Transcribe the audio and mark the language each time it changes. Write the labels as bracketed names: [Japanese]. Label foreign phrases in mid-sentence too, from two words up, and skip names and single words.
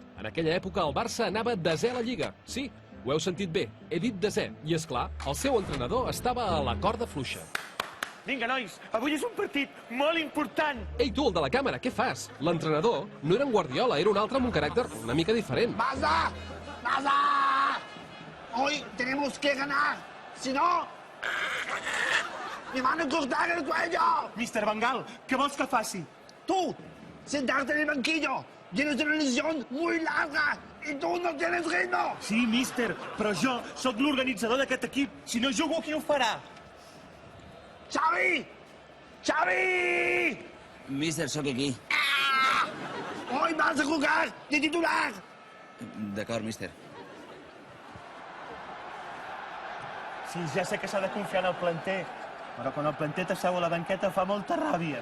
[Catalan] En aquella època el Barça anava desè a la Lliga. Sí, ho heu sentit bé, he dit desè. I és clar, el seu entrenador estava a la corda fluixa. Vinga, nois, avui és un partit molt important. Ei, tu, el de la càmera, què fas? L'entrenador no era en Guardiola, era un altre amb un caràcter una mica diferent. [Spanish] ¡Basta! ¡Basta! Hoy tenemos que ganar. Si no, me van a cortar el cuello. [Catalan] Mister Bengal, què vols que faci? [Spanish] Tú, sentarte en el banquillo. Tienes una lesión muy larga y tú no tienes ritmo. [Catalan] Sí, mister, però jo sóc l'organitzador d'aquest equip. Si no jugo, qui ho farà? ¡Xavi! ¡Xavi! Mister, sóc aquí. [Spanish] Hoy vas a jugar de titular. [Catalan] D'acord, mister. Sí, ja sé que s'ha de confiar en el planter, però quan el planter t'asseu a la banqueta fa molta ràbia.